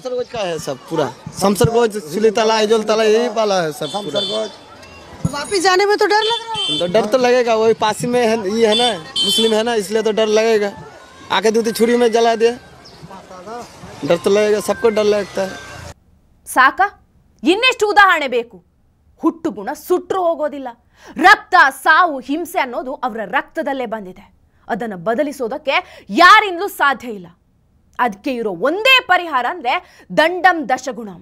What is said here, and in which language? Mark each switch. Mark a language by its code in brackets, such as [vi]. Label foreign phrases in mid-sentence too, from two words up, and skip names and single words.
[hi] शमशरगंज का है सब पूरा, शमशरगंज सिली तला ऐजोल तला यही वाला है सब पूरा। वापिस जाने में तो डर लग रहा है? तो डर तो लगेगा, वही पास में है, ये है ना मुस्लिम है ना, इसलिए तो डर लगेगा। आके दूधी छुरी में जला दिया, डर तो लगेगा, सबको डर लगता है। [kn] ಸಾಕ? ಇನ್ನೆಷ್ಟು ಉದಾಹರಣೆ ಬೇಕು? ಹುಟ್ಟು ಗುಣ ಸುಟ್ಟರು ಹೋಗೋದಿಲ್ಲ. ರಕ್ತ, ಸಾವು, ಹಿಂಸೆ ಅನ್ನೋದು ಅವರ ರಕ್ತದಲ್ಲೇ ಬಂದಿದೆ. ಅದನ್ನು ಬದಲಿಸೋದಕ್ಕೆ ಯಾರಿಂದಲೂ ಸಾಧ್ಯ ಇಲ್ಲ. ಅದಕ್ಕೆ ಇರೋ ಒಂದೇ ಪರಿಹಾರ ಅಂದರೆ [sa] ದಂಡಂ ದಶಗುಣಂ.